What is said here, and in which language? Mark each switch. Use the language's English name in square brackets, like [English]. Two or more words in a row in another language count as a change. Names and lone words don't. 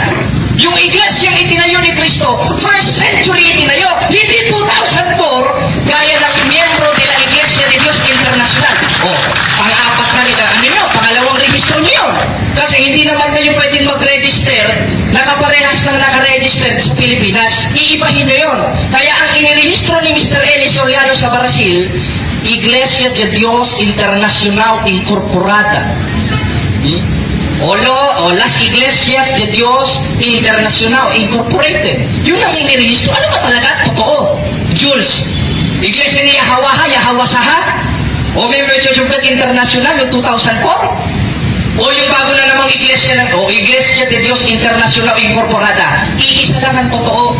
[Filipino] Yung iglesia itinayo ni Kristo, 1st century itinayo, hindi 2004, gaya ng miyembro nila Iglesia de Dios Internacional. Pang-apat na nila, pangalawang registro niyo. Kasi hindi naman kayo pwedeng mag-register, nakaparehas ng nakaregister sa Pilipinas. Iibahin nyo yun. Kaya ang inirehistro ni Mr. Eli Soriano sa Brazil, Iglesia de Dios Internacional Incorporada. O Las Iglesias de Dios Internacional Incorporated. Yun ang inirehistro. Ano ba talaga? Totoo. Jules, Iglesia ni Yahweh Saha? O Member Church of God International yung 2004? O yung bago na namang iglesia Iglesia de Dios Internacional Incorporada. Iisa lang ang totoo.